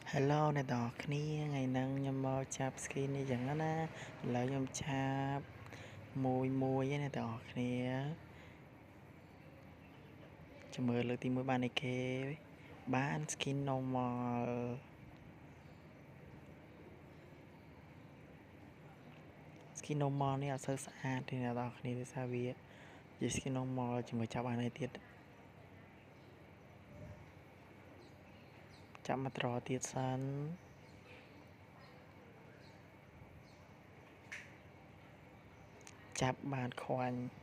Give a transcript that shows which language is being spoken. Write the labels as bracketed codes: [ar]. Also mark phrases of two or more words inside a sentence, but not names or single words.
[km] Hello អ្នកនរគ្នាថ្ងៃហ្នឹងខ្ញុំមកចាប់ skin នេះចឹងណាឥឡូវខ្ញុំឆាបមួយឯអ្នកនរគ្នា ចាំមើលលើកទី1បានឯគេបាន [en] skin normal skin normal [km] នេះអត់សូវស្អាតទេអ្នកនរគ្នាដោយសារវាជា [en] skin normal [km] ជាមួយចាប់បានឯទៀតចាប់មកត្រទៀតសិនចាប់បានខ្វាញ់